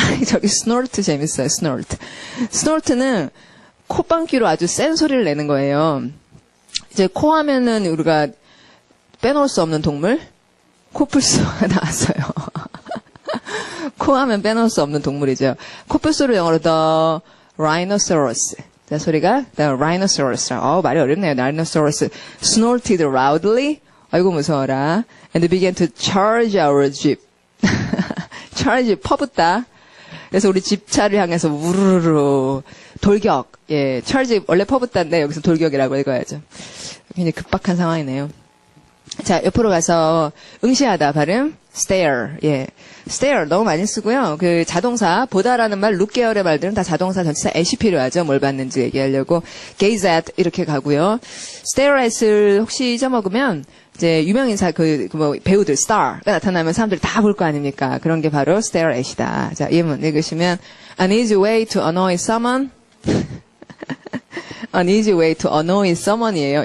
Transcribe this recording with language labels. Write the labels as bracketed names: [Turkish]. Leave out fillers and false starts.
[Korean] 저기 스노르트 재밌어요, 스노르트. 스노르트는 콧방귀로 아주 센 소리를 내는 거예요. 이제 코 하면은 우리가 빼놓을 수 없는 동물? 코뿔소가 나왔어요. 코 하면 빼놓을 수 없는 동물이죠. 코뿔소를 영어로 the rhinoceros. 자, 소리가 the rhinoceros. 말이 어렵네요. [English] rhinoceros snorted loudly. [Korean] 아이고 무서워라. [English] And began to charge our jeep. [Korean] charge 퍼붓다. 그래서 우리 집차를 향해서 우르르르 돌격. 예, charge 원래 퍼붓다인데 여기서 돌격이라고 읽어야죠. 굉장히 급박한 상황이네요. 자, 옆으로 가서 응시하다 발음 stare. 예. stare 너무 많이 쓰고요. 그 자동사 보다라는 말 look 계열의 말들은 다 자동사 전치사 at이 필요하죠. 뭘 봤는지 얘기하려고 gaze at 이렇게 가고요. stare at을 혹시 잊어먹으면 이제 유명 인사 뭐 배우들 star가 나타나면 사람들이 다 볼 거 아닙니까? 그런 게 바로 stare at이다. 자, 예문 읽으시면 [English] an easy way to annoy someone. an easy way to annoy someone이에요.